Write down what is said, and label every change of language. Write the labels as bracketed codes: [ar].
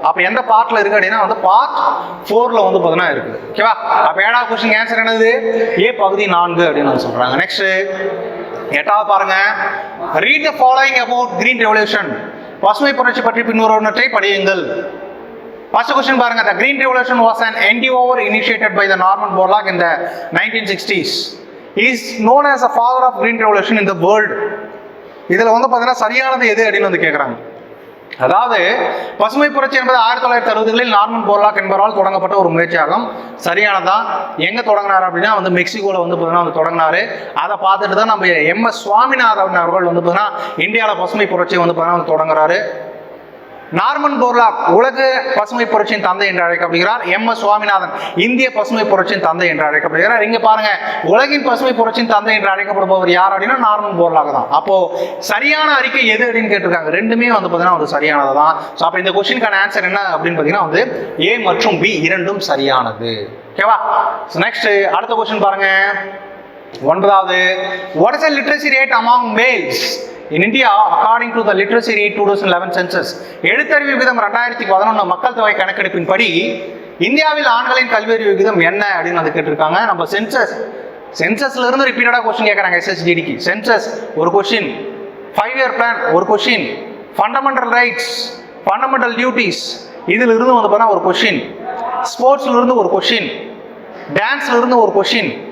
[ta] அப்போ எந்த பார்ட்ல இருக்கு அப்படின்னா வந்து பார்ட் 4ல வந்து பார்த்தீங்கன்னா இருக்கு. ஓகேவா? அப்போ 7வது கொஸ்டின் ஆன்சர் என்னது? ஏ பகுதி 4 அப்படின்னு வந்து சொல்றாங்க. நெக்ஸ்ட் 8வது பாருங்க. [en] read the following about green revolution, [ta] பசுமை புரட்சி பற்றி பின்வருவனவற்றை படியுங்கள். ஃபர்ஸ்ட் கொஸ்டின் பாருங்க. [en] The Green Revolution was an endeavor initiated by the Norman Borlaug in the 1960s. He is known as the father of Green Revolution in the world. [ta] இதுல வந்து பார்த்தீங்கன்னா சரியானது எது அப்படின்னு வந்து கேட்குறாங்க. அதாவது பசுமை புரட்சி என்பது 1960களில் நார்மன் போர்லாக் என்பவரால் தொடங்கப்பட்ட ஒரு முயற்சியாகும். சரியானதான். எங்க தொடங்கினார் அப்படின்னா வந்து மெக்சிகோல வந்து பார்த்தீங்கன்னா வந்து தொடங்கினாரு. அதை பார்த்துட்டு தான் நம்ம MS சுவாமிநாதன் அவர்கள் வந்து பார்த்தீங்கன்னா இந்தியாவில் பசுமை புரட்சியை வந்து பார்த்தீங்கன்னா தொடங்குறாரு. நார்மன் போர்லாக் உலக பசுமை புரட்சியின் தந்தை என்று அழைக்கப்படுகிறார். MS சுவாமிநாதன் இந்திய பசுமை புரட்சியின் தந்தை என்று அழைக்கப்படுகிறார். இங்க பாருங்க, உலகின் பசுமை புரட்சியின் தந்தை என்று அழைக்கப்படுபவர் யார் அப்படின்னா நார்மன் போர்லாக் தான். அப்போ சரியான அறிக்கை எது அப்படின்னு கேட்டிருக்காங்க. ரெண்டுமே வந்து பார்த்தீங்கன்னா வந்து சரியானது தான். ஸோ அப்போ இந்த கொஸ்டினுக்கான ஆன்சர் என்ன அப்படின்னு பார்த்தீங்கன்னா வந்து A மற்றும் B இரண்டும் சரியானது. ஓகேவா? நெக்ஸ்ட் அடுத்த கொஸ்டின் பாருங்க. 9வது. [en] What is the literacy rate among males in India according to the literacy rate 2011 census? [ta] எழுத்தறிவு விகிதம் 2011 மக்கள் தொகை கணக்கெடுப்பின்படி இந்தியாவில் ஆண்களின் கல்வியறிவு விகிதம் என்ன அப்படின்னு வந்து கேட்டிருக்காங்க. நம்ம சென்சஸ்ல இருந்து ரிப்பீட்டடா கொஸ்டின் கேட்கறாங்க. SSGDக்கு சென்சஸ் ஒரு கொஸ்டின், 5-year பிளான் ஒரு question, fundamental rights, fundamental duties இதுல இருந்து வந்து பார்த்தா ஒரு கொஸ்டின், ஸ்போர்ட்ஸ்ல இருந்து ஒரு கொஸ்டின், டான்ஸ்ல இருந்து ஒரு கொஸ்டின்.